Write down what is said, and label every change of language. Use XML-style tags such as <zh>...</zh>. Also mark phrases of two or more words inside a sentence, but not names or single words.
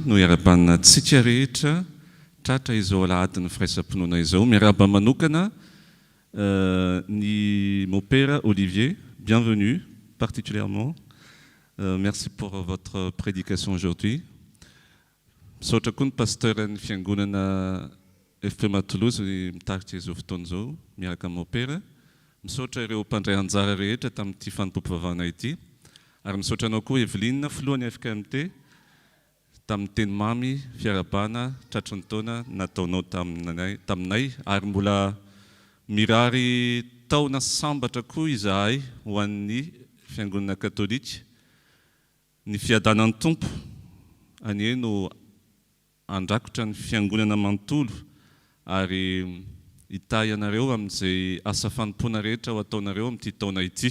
<mg>no iarabanina tsika rehetra tratra izao alahadin'ny firaisam-pinoana izao. Miaraba manokana ni</mg> <fr>mon père Olivier, bienvenue particulièrement. Merci pour votre prédication aujourd'hui.</fr> <mg>Misaotra koa ny pasteur ny fiangonana FPMA Toulouse mitaritra izao fotoana izao miaraka amin'ny</mg> <fr>mon père.</fr> <mg>Misaotra ireo mpandray anjara rehetra tamin'ity fanompom-pivavahana ity. Ary misaotra anao koa Eveline filohan'ny FKMT tamin'ny teny mamy fiarabana tratry ny taona nataonao taminay, ary mbola mirary taona sambatra koa izahay ho an'ny fiangonana katolika ny fiadanan'ny tompo anie no andrakotra ny fiangonana manontolo ary hita ianareo amin'izay asa fanompoana rehetra ho ataonareo amin'ity taona ity.</mg>